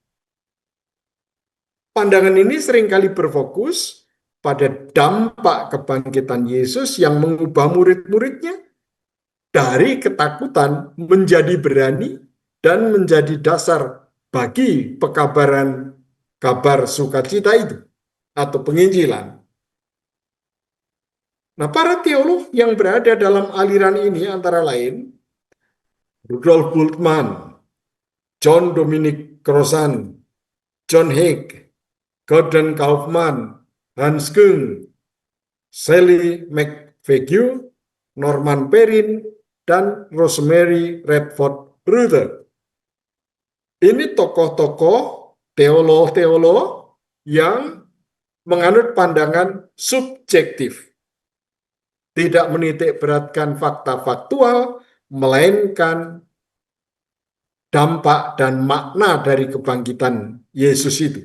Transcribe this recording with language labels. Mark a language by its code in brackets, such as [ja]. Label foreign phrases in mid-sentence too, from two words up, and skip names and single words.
[id] Pandangan ini seringkali berfokus pada dampak kebangkitan Yesus yang mengubah murid-muridnya dari ketakutan menjadi berani dan menjadi dasar bagi pekabaran kabar sukacita itu atau penginjilan. Nah, para teolog yang berada dalam aliran ini antara lain Rudolf Bultmann, John Dominic Crossan, John Haig, Gordon Kaufman, Hans Küng, Sally McFadyew, Norman Perrin, dan Rosemary Redford Ruther. Ini tokoh-tokoh teolog-teolog yang menganut pandangan subjektif. Tidak menitik beratkan fakta faktual, melainkan dampak dan makna dari kebangkitan Yesus itu.